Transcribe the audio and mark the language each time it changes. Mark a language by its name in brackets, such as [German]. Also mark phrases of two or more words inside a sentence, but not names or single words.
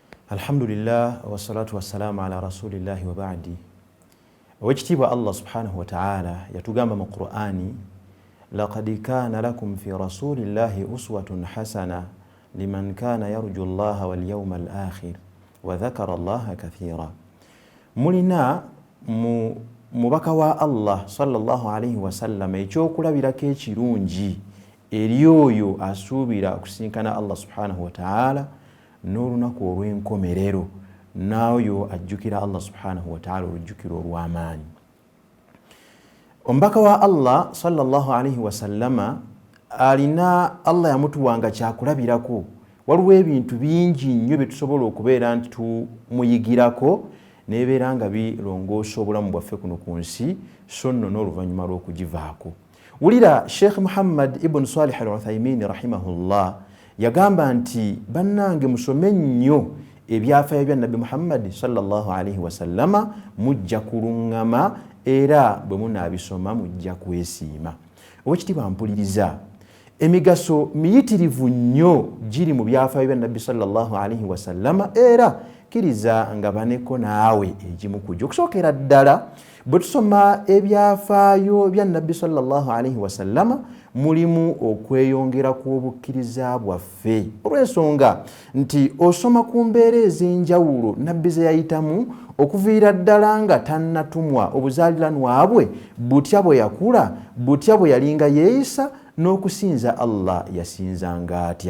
[Arabic] الحمد لله والصلاة والسلام على رسول الله وبعد. Wajtiba الله سبحانه وتعالى [Ganda] yatugamba mu [Arabic] Qur'ani, لقد كان لكم في رسول الله أسوة حسنة لمن كان يرجو الله واليوم الآخر وذكر الله كثيرا. [Ganda] Mulina mubaka wa Allah [Arabic] صلى الله عليه وسلم [Ganda] ekyokulabirako ekirungi eri oyo asuubira okusinkana [Arabic] الله سبحانه وتعالى [Ganda] n'olunaku olw'enkomerero, n'oyo ajjukira [Arabic] الله سبحانه وتعالى [Ganda] olujjukiro olw'amaanyi. Omubaka wa Allah [Arabic] صلى الله عليه وسلم [Ganda] alina Allah yamutuwanga kyakulabirako. Waliwo ebintu bingi nnyo bye tusobola okubeera nti tumuyigirako n'ebeera nga birongoosa obulamu bwaffe kuno ku nsi so nno n'oluvannyuma lw'okugivaako. Wulira Sheikh Muhammad ibn Salih al-Uthaymin rahimahullah yagamba nti bannange musome nnyo ebyafaayo bya Nabi Muhammad [Arabic] صلى الله عليه وسلم, [Ganda] mujja kuluŋŋama era bwe munaabisoma mujja kwesiima. Owekitiibwa mpuliriza, emigaso miyitirivu nnyo giri mu byafaayo bya Nabi [Arabic] صلى الله عليه وسلم, [Ganda] era kiriza nga baneko naawe egimu kujja. Okusookera ddala bwe tusoma ebyafaayo bya Nabi [Arabic] صلى الله عليه وسلم [Ganda] mulimu okweyongera ku obukkiriza bwaffe, olw'ensonga nti osoma ku mbeera ez'enjawulo Nabbi ze yayitamu okuviira ddala nga tannatumwa, obuzaaliranwa bwe butya bwe yakula, butya bwe yalinga yeeyisa, n'okusinza Allah yasinzanga atya.